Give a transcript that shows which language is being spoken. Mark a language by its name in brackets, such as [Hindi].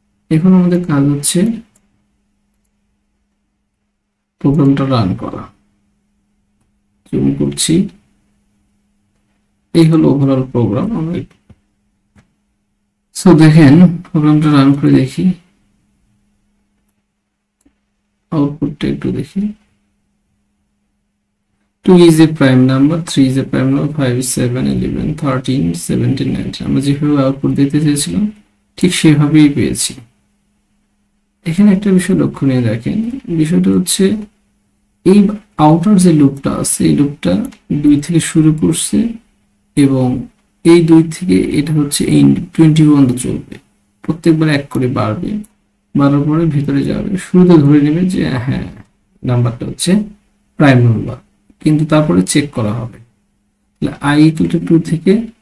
[Bangla] এখন আমাদের কাজ হচ্ছে প্রোগ্রামটা রান করা। জুম করছি, এই হলো ওভারঅল প্রোগ্রাম। আমরা সো দেখেন প্রোগ্রামটা রান করে দেখি, আউটপুটটা একটু দেখি। [English] 2 is a prime number, 3 is a prime number, 5 is 7, 11, 13, 17, 19। [Bangla] আমরা যেভাবে আউটপুট দিতে চেয়েছিলাম ঠিক সেভাবেই পেয়েছি। এখানে একটা বিষয় লক্ষণীয় দেখেন, বিষয়টা হচ্ছে এই আউটার যে লুপটা আছে এই লুপটা 2 থেকে শুরু করছে এবং এই 2 থেকে এটা হচ্ছে এই 20 পর্যন্ত চলবে, প্রত্যেকবার 1 করে বাড়বে, বাড়ার পরে ভিতরে যাবে, শুরুতে ধরে নেবে যে হ্যাঁ নাম্বারটা হচ্ছে প্রাইম নাম্বার, কিন্তু তারপরে চেক করা হবে [English] i equal to 2 [Bangla] থেকে